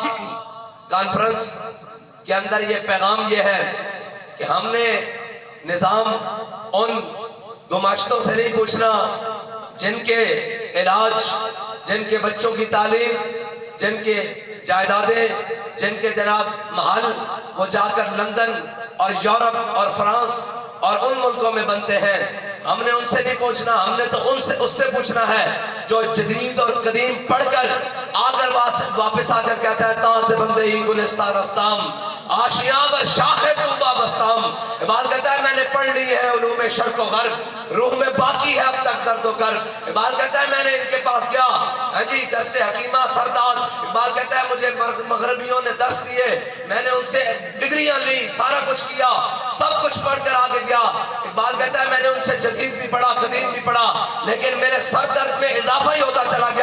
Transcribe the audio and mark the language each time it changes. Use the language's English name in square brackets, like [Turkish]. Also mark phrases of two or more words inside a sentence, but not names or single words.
[Urdu] کانفرنس کے اندر یہ پیغام یہ ہے کہ ہم نے نظام ان گماشتوں سے نہیں پوچھنا جن کے علاج، جن کے بچوں کی تعلیم، جن کے جائیدادیں، جن کے جناب محل وہ جا کر لندن اور یورپ اور فرانس اور ان ملکوں میں بنتے ہیں۔ ہم نے ان سے نہیں پوچھنا، ہم نے تو اس سے پوچھنا ہے جو جدید اور قدیم پڑھ کر واپس آ کر کہتا ہے [Persian] تاز بندے ہی گلستان رستام آشیاں بر شاخ طوبہ بستام۔ [Urdu] اقبال کہتا ہے میں نے پڑھ لی ہے علوم شرق و غرب، روح میں باقی ہے اب تک درد و کرب۔ اقبال کہتا ہے میں نے ان کے پاس گیا، ہاں جی، درس حکیمہ سردار۔ اقبال کہتا ہے مجھے مغربیوں نے درس دیے، میں نے ان سے ڈگریاں لی، سارا کچھ کیا، سب کچھ پڑھ کر آگے گیا۔ اقبال کہتا ہے میں نے ان سے جدید بھی پڑھا، قدیم بھی پڑھا، لیکن میرے سر درد میں اضافہ ہی ہوتا چلا گیا۔